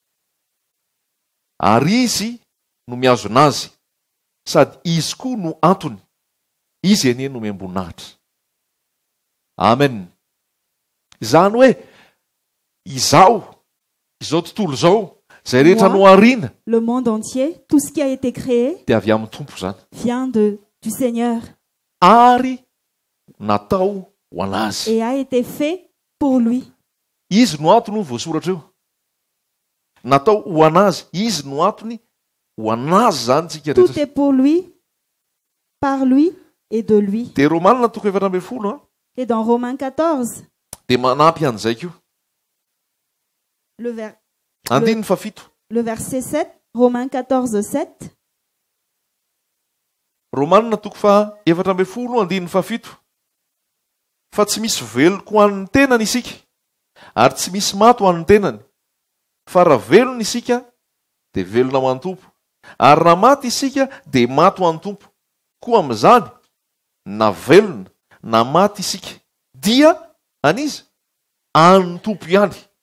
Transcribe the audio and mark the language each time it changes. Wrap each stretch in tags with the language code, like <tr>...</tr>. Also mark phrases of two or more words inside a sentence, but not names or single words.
<mg>Ary izy no miazo anazy, sady izy koa no antony. Izy anie no miamboninahitra. Amen. Izany hoe, izao tontolo zao, zay rehetra no arina.</mg> <fr>Le monde entier, tout ce qui a été créé,</fr> <mg>dia avy amin'ny tompo zany.</mg> <fr>vient du Seigneur.</fr> <mg>Ary natao ho anazy.</mg> <fr>Et a été fait pour lui.</fr> <mg>Izy no antony no voasoratra eo. Natao ho anazy. Izy no antony ho anazy zany tsika</mg> <fr>Tout</fr> <mg>rehetra.</mg> <fr>est pour lui, par lui et de lui.</fr> <mg>Dia Romanina toko 12.</mg> <fr>Et dans Romains 14,</fr> <mg>Dia manampy an'izay koa. Andininy fa 7.</mg> <fr>le verset 7, Romains 14, 7.</fr> <mg>Romanina toko fa 12, andininy fa 7. Fa tsy misy veloko ho an'ny tenany isika, ary tsy misy maty ho an'ny tenany. Fa raha velona isika, dia velona ho an'ny tompo. Ary raha maty isika, dia maty ho an'ny tompo. Koa amin'izany, na velona, na maty isika, dia aniza an'ny tompo ihany.</mg>